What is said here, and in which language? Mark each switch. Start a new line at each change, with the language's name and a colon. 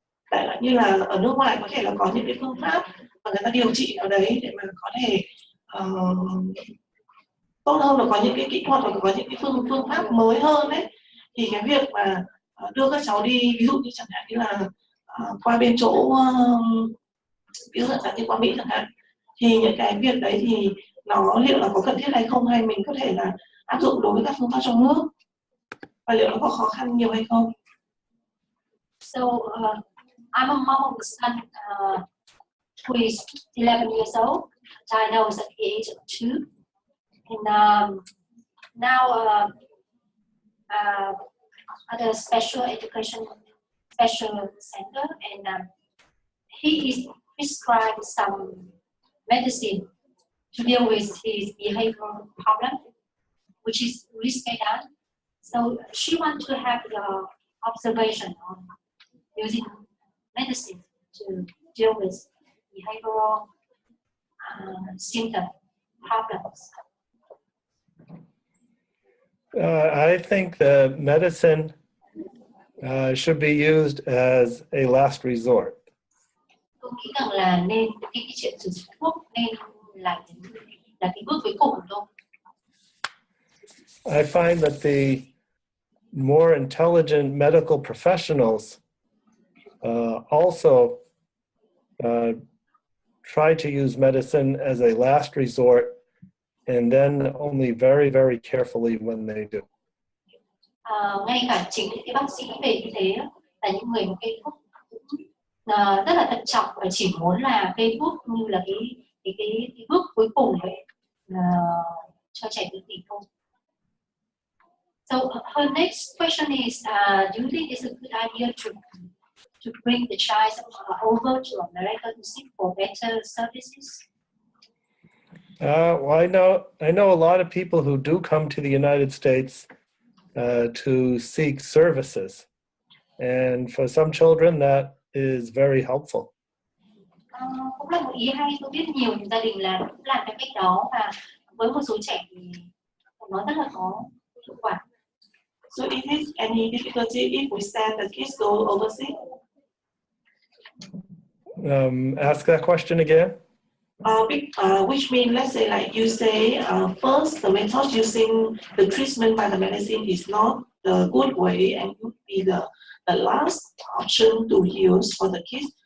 Vietnamese: đại loại như là ở nước ngoài có thể là có những cái phương pháp mà người ta điều trị ở đấy để mà có thể tốt hơn, là có những cái kỹ thuật và có những cái phương pháp mới hơn đấy, thì cái việc mà đưa các cháu đi ví dụ như chẳng hạn như là qua bên chỗ ví dụ như qua Mỹ chẳng hạn, thì những cái việc đấy thì nó liệu là có cần thiết hay không, hay mình có thể là áp dụng đối với các phương pháp trong nước, và liệu nó có khó khăn nhiều hay không?
English: So I'm a mom of a son who is 11 years old, diagnosed at the age of 2, and now at a special education special center, and he is prescribed some medicine to deal with his behavioral problem, which is Risperdal. So she wants to have your observation on using medicine to deal with behavioral symptom problems? I think that medicine should be used as a last resort.
Vietnamese: Tôi nghĩ rằng là nên cái chuyện sử dụng thuốc nên là cái bước cuối cùng thôi.
English: I find that the more intelligent medical professionals also try to use medicine as a last resort, and then only very, very carefully when they do.
Vietnamese: Ngay cả chính những cái bác sĩ về y tế là những người mà kê thuốc rất là thận trọng và chỉ muốn là kê thuốc như là cái bước cuối cùng ấy, cho trẻ tự kỷ thôi.
English: So her next question is, do you think it's a good idea to bring the child over to America to seek for better services? Well, I know a lot of people who do come to the United States to seek services, and for some children that is very helpful.
Vietnamese: Cũng là một ý hay. Tôi biết nhiều gia đình cũng làm cái cách đó, và với một số trẻ thì nó rất là có hiệu quả.
English: So is there any difficulty if we send the kids go overseas? Ask that question again. Which means, let's say, like you say, first the method using the treatment by the medicine is not the good way and would be the last option to use for the kids.